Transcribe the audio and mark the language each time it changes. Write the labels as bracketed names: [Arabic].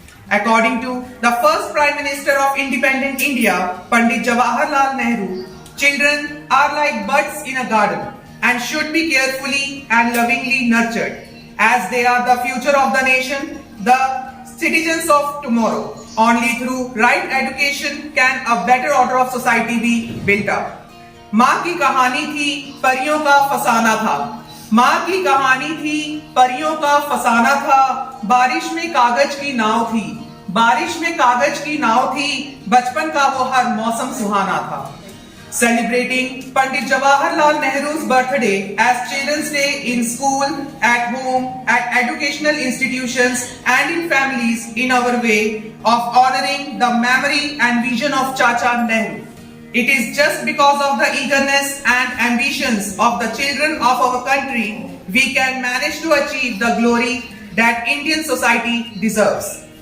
[English] According to the first Prime Minister of independent India, Pandit Jawaharlal Nehru, children are like buds in a garden and should be carefully and lovingly nurtured, as they are the future of the nation, the citizens of tomorrow. Only through right education can a better order of society be built up. [Hindi] माँ की कहानी थी परियों का फसाना था, माँ की कहानी थी परियों का फसाना था, बारिश में कागज की नाव थी, बारिश में कागज की नाव थी, बचपन का वो हर मौसम सुहाना था. [English] Celebrating Pandit Jawaharlal Nehru's birthday as Children's Day in school, at home, at educational institutions and in families in our way of honoring the memory and vision of Chacha Nehru. It is just because of the eagerness and ambitions of the children of our country we can manage to achieve the glory that Indian society deserves.